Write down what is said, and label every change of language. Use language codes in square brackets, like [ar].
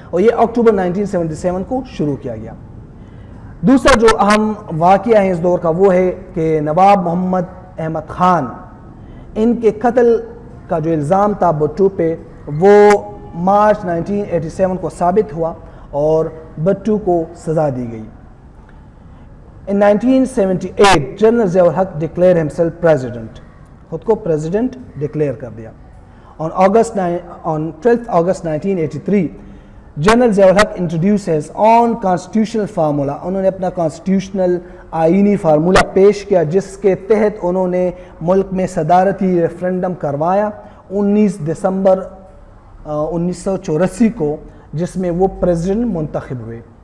[ur] اور یہ اکتوبر 1977 کو شروع کیا گیا. دوسرا جو اہم واقعہ ہے اس دور کا وہ ہے کہ نواب محمد احمد خان, ان کے قتل کا جو الزام تھا بھٹو پہ وہ مارچ 1987 کو ثابت ہوا اور بھٹو کو سزا دی گئی. [en] In 1978 [ur] general Zia ul Haq [en] declared himself president, [ur] خود کو پریزیڈنٹ ڈکلیئر کر دیا. [en] On 12th August 1983 general Zia ul Haq introduced his own constitutional formula. [ur] انہوں نے اپنا کانسٹیٹیوشنل آئینی فارمولہ پیش کیا جس کے تحت انہوں نے ملک میں صدارتی ریفرنڈم کروایا 19 دسمبر 1984 کو, جس میں وہ پریزیڈنٹ منتخب ہوئے.